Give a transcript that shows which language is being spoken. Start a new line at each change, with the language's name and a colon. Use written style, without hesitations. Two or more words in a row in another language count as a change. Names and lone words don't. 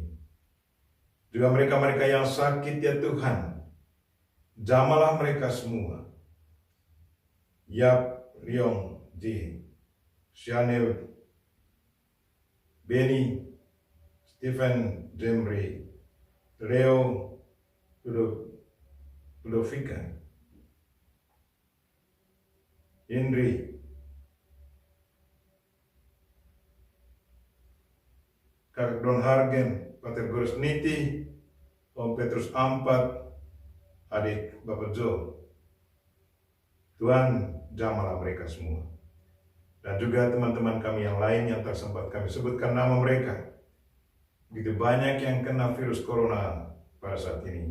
Indonesian: Juga mereka-mereka yang sakit ya Tuhan, jamalah mereka semua. Yap Leong Ji, Chanel, Benny, Stephen Jemri, Leo Ludovika, Indri, Kak Don Hargen, Pater Gurus Niti, Om Petrus Ampat, adik Bapak Jo. Tuhan, jamalah mereka semua. Dan juga teman-teman kami yang lain yang tak sempat kami sebutkan nama mereka. Begitu banyak yang kena virus corona pada saat ini.